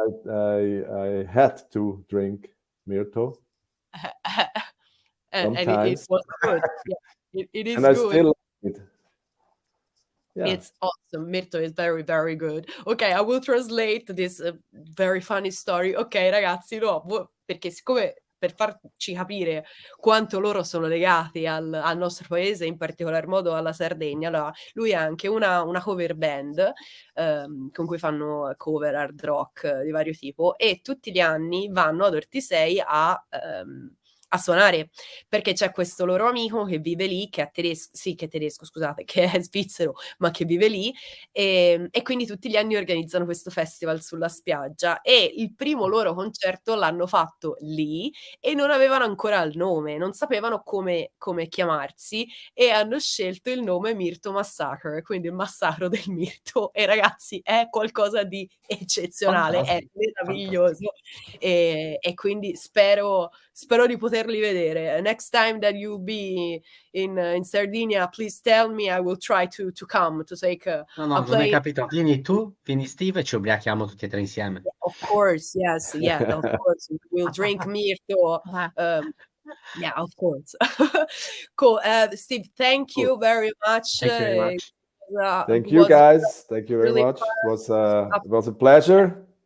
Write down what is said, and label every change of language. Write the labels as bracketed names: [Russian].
[English] I had to drink Myrto. And it was good. Yeah, it is and I good. Still like it. Yeah. It's awesome. Mirto is very, very good. Ok, I will translate this very funny story. [Italian] Ok, ragazzi, no, perché siccome per farci capire quanto loro sono legati al nostro paese, in particolar modo alla Sardegna, allora, lui ha anche una cover band con cui fanno cover hard rock di vario tipo e tutti gli anni vanno ad Ortisei a suonare, perché c'è questo loro amico che vive lì, che è tedesco, scusate, che è svizzero, ma che vive lì, e quindi tutti gli anni organizzano questo festival sulla spiaggia e il primo loro concerto l'hanno fatto lì e non avevano ancora il nome, non sapevano come chiamarsi e hanno scelto il nome Mirto Massacre, quindi il massacro del Mirto, e ragazzi è qualcosa di eccezionale, fantastico, è meraviglioso e quindi spero di poterli vedere. [English] Next time that you'll be in Sardinia, please tell me, I will try to come to take a [Italian] non hai capito. Vieni tu, vieni Steve e ci ubriachiamo tutti e tre insieme. [English] Yeah, of course, yes, yeah, of course. We'll drink Mirto. Yeah, of course. Cool. Steve, thank you very much. Thank you very much. Thank you guys. Thank you very really much. It was a pleasure.